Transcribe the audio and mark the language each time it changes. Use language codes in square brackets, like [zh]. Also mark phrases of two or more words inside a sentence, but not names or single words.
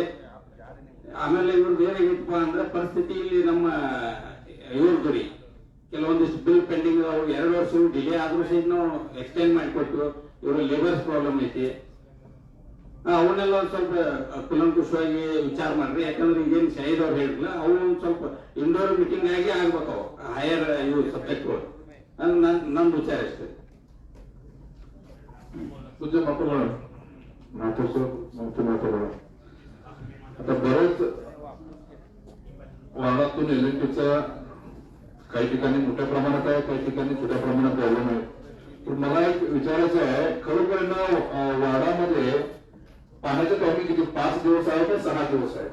[kn] ಆಮೇಲೆ ಇವ್ರದ್ದು ಏನಾಗೈತಪ್ಪ ಅಂದ್ರೆ ಪರಿಸ್ಥಿತಿ ಇಲ್ಲಿ ನಮ್ಮ ಇವ್ರದ್ದು ರೀ, ಕೆಲವೊಂದಿಷ್ಟು ಬಿಲ್ ಪೆಂಡಿಂಗ್ 2 ವರ್ಷ ಡಿಲೇ ಆದ್ರೂ ಸಹಿತ ನಾವು ಎಕ್ಸ್ಟೆಂಡ್ ಮಾಡಿಕೊಟ್ಟು, ಇವ್ರ ಲೇಬರ್ಸ್ ಪ್ರಾಬ್ಲಮ್ ಐತಿ, ಅವನ್ನೆಲ್ಲ ಒಂದ್ ಸ್ವಲ್ಪ ಕುಲಂಕುಷವಾಗಿ ವಿಚಾರ ಮಾಡ್ರಿ. ಯಾಕಂದ್ರೆ ಈಗೇನು ಶಾಹಿದ್ ಅವ್ರು ಹೇಳಿಲ್ಲ, ಅವು ಒಂದ್ ಸ್ವಲ್ಪ ಇಂಡೋರ್ ಮೀಟಿಂಗ್ ಆಗಿ ಆಗ್ಬೇಕು, ಅವು ಹೈಯರ್ ಇವು ಸಬ್ಜೆಕ್ಟ್ಗಳು. ನಂದು ವಿಚಾರ ಅಷ್ಟೇ. [mr] तुझे मात्र मात्र आता बरेच वार्डातून LNTचा काही ठिकाणी मोठ्या प्रमाणात आहे, काही ठिकाणी छोट्या प्रमाणात प्रॉब्लेम आहे. तर मला एक विचारायचं आहे, खरोखर ना वार्डामध्ये पाण्याचं टायमिंग किती, 5 दिवस आहे का 6 दिवस आहे?